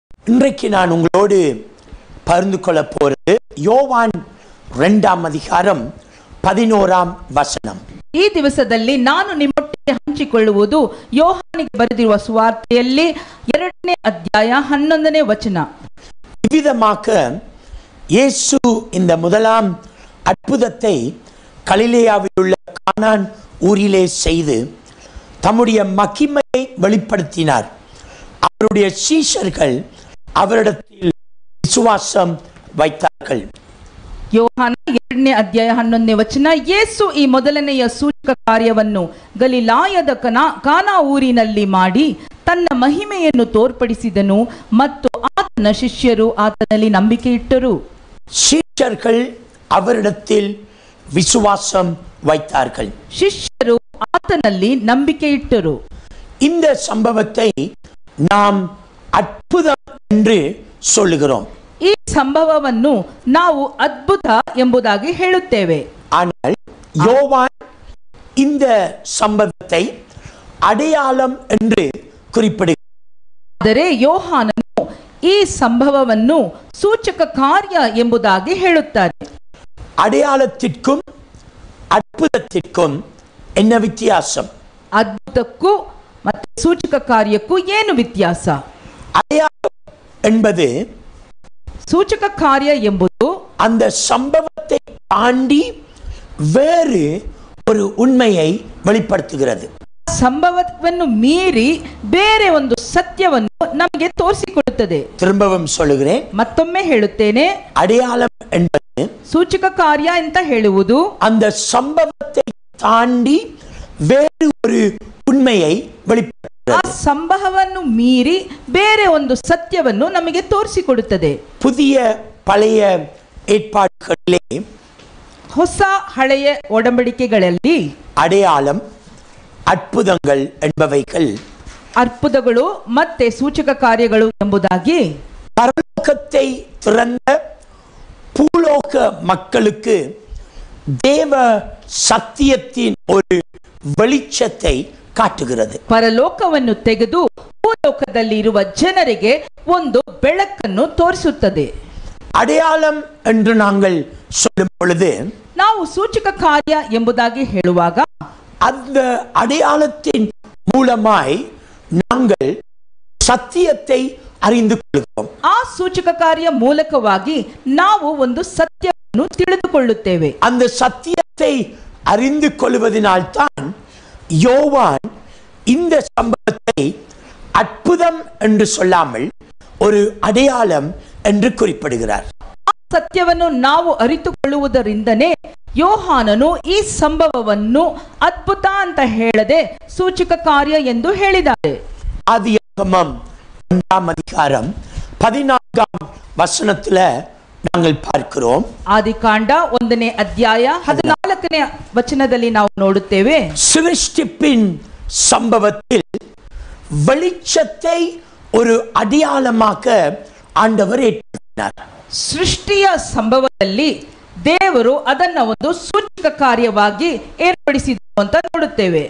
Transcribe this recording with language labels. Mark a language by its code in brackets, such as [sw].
[ta] இன்றைக்கு நான் உங்களோடு பகிர்ந்து கொள்ள போறது யோவான் 2ஆம் அதிகாரம் 11ஆம் வசனம். [kn] ಈ ದಿವಸದಲ್ಲಿ ನಾನು ನಿಮ್ಮೊಟ್ಟಿಗೆ ಹಂಚಿಕೊಳ್ಳುವುದು ಯೋಹಾನಿಗೆ ಬರೆದಿರುವ ಸುವಾರ್ತೆಯಲ್ಲಿ 2ನೇ ಅಧ್ಯಾಯ 11ನೇ ವಚನ. [ta] இவ்விதமாக இயேசு இந்த முதலாம் அற்புதத்தை கலிலேயாவில் உள்ள கானான் ஊரிலே செய்து தம்முடைய மகிமையை வெளிப்படுத்தினார். அவருடைய சீஷர்கள் அவரிடத்தில் விசுவாசம் வைத்தார்கள். [kn] ಯೋಹಾನ 2ನೇ ಅಧ್ಯಾಯ 11ನೇ ವಚನ. ಯೇಸು ಈ ಮೊದಲನೆಯ ಸೂಚಕ ಕಾರ್ಯವನ್ನು ಗಲಿಲಾಯದ ಕಾನಾ ಊರಿನಲ್ಲಿ ಮಾಡಿ ತನ್ನ ಮಹಿಮೆಯನ್ನು ತೋರ್ಪಡಿಸಿದನು ಮತ್ತು ಆತನ ಶಿಷ್ಯರು ಆತನಲ್ಲಿ ನಂಬಿಕೆ ಇಟ್ಟರು. [ta] சீஷர்கள் அவரிடத்தில் விசுவாசம் வைத்தார்கள். [kn] ಶಿಷ್ಯರು ಆತನಲ್ಲಿ ನಂಬಿಕೆ ಇಟ್ಟರು. [ta] இந்த சம்பவத்தை நாம் அற்புதம் என்று சொல்லுகிறோம். [kn] ಈ ಸಂಭವವನ್ನು ನಾವು ಅದ್ಭುತ ಎಂಬುದಾಗಿ ಹೇಳುತ್ತೇವೆ. [ta] ஆனால் யோவான் இந்த சம்பவத்தை அடையாளம் என்று குறிப்பிடுகிறார். [kn] ಆದರೆ ಯೋಹಾನನು ಈ ಸಂಭವವನ್ನು ಸೂಚಕ ಕಾರ್ಯ ಎಂಬುದಾಗಿ ಹೇಳುತ್ತಾರೆ. [ta] அடையாளத்திற்கும் அற்புதத்திற்கும் என்ன வித்தியாசம்? [kn] ಅದ್ಭುತಕ್ಕೂ ಮತ್ತು ಸೂಚಕ ಕಾರ್ಯಕ್ಕೂ ಏನು ವ್ಯತ್ಯಾಸ? [ta] அடையாளம் என்பது [kn] ಸೂಚಕ ಕಾರ್ಯ ಎಂಬುದು [ta] அந்த சம்பவத்தை தாண்டி வேறு ஒரு உண்மையை வெளிப்படுத்துகிறது. [kn] ಸಂಭವವನ್ನು ಮೀರಿ ಬೇರೆ ಒಂದು ಸತ್ಯವನ್ನು ನಮಗೆ ತೋರಿಸಿಕೊಡುತ್ತದೆ. [ta] திரும்பவும் சொல்லுகிறேன், [kn] ಮತ್ತೊಮ್ಮೆ ಹೇಳುತ್ತೇನೆ, [ta] அடையாளம் என்பது [kn] ಸೂಚಕ ಕಾರ್ಯ ಅಂತ ಹೇಳುವುದು [ta] அந்த சம்பவத்தை தாண்டி வேறு ஒரு உண்மையை வெளிப்படுத்துகிறது. [kn] ಆ ಸಂಭವವನ್ನು ಮೀರಿ ಬೇರೆ ಒಂದು ಸತ್ಯವನ್ನು ನಮಗೆ ತೋರಿಸಿಕೊಡುತ್ತದೆ. [ta] புதிய பழைய ஏற்பாடுகளிலே [kn] ಹೊಸ ಹಳೆಯ ಒಡಂಬಡಿಕೆಗಳಲ್ಲಿ [ta] அடையாளம், அற்புதங்கள் என்பவைகள் [kn] ಅದ್ಭುತಗಳು ಮತ್ತೆ ಸೂಚಕ ಕಾರ್ಯಗಳು ಎಂಬುದಾಗಿ [ta] பரலோகத்தை திறந்த பூலோக மக்களுக்கு தேவ சத்தியத்தின் ஒரு வெளிச்சத்தை காட்டுகிறது. [kn] ಪರಲೋಕವನ್ನು ತೆಗೆದು ಭೂಲೋಕದಲ್ಲಿ ಇರುವ ಜನರಿಗೆ ಒಂದು ಬೆಳಕನ್ನು ತೋರಿಸುತ್ತದೆ. [ta] அடையாளம் என்று நாங்கள் சொல்லும் பொழுது [kn] ನಾವು ಸೂಚಕ ಕಾರ್ಯ ಎಂಬುದಾಗಿ ಹೇಳುವಾಗ [ta] அந்த அடையாளத்தின் மூலமாய் நாங்கள் சத்தியத்தை அறிந்து கொள்கிறோம். [kn] ಆ ಸೂಚಕ ಕಾರ್ಯ ಮೂಲಕವಾಗಿ ನಾವು ಒಂದು ಸತ್ಯವನ್ನು ತಿಳಿದುಕೊಳ್ಳುತ್ತೇವೆ. [ta] அந்த சத்தியத்தை அறிந்து கொள்வதனால்தான் யோவான் இந்த சம்பவத்தை அற்புதம் என்று சொல்லாமல் ஒரு அடையாளம் என்று குறிப்பிடுகிறார். [kn] ಆ ಸತ್ಯವನ್ನು ನಾವು ಅರಿತುಕೊಳ್ಳುವುದರಿಂದನೇ ಯೋಹಾನನು ಈ ಸಂಭವವನ್ನು ಅದ್ಭುತ ಅಂತ ಹೇಳದೆ ಸೂಚಕ ಕಾರ್ಯ ಎಂದು ಹೇಳಿದ್ದಾರೆ. [ta] ஆதியாகமம் 2ஆம் அதிகாரம் 14ஆம் வசனத்துல நாங்கள் பார்க்கிறோம். [kn] ಆದಿಕಾಂಡ 1ನೇ ಅಧ್ಯಾಯ 14ನೇ ವಚನದಲ್ಲಿ ನಾವು ನೋಡುತ್ತೇವೆ. [ta] சிருஷ்டிப்பின் சம்பவத்தில் வெளிச்சத்தை ஒரு அடையாளமாக ஆண்டவர் ஏற்படுத்தினார். [kn] ಸೃಷ್ಟಿಯ ಸಂಭವದಲ್ಲಿ ದೇವರು ಅದನ್ನ ಒಂದು ಸೂಚಕ ಕಾರ್ಯವಾಗಿ ಏರ್ಪಡಿಸಿದರು ಅಂತ ನೋಡುತ್ತೇವೆ.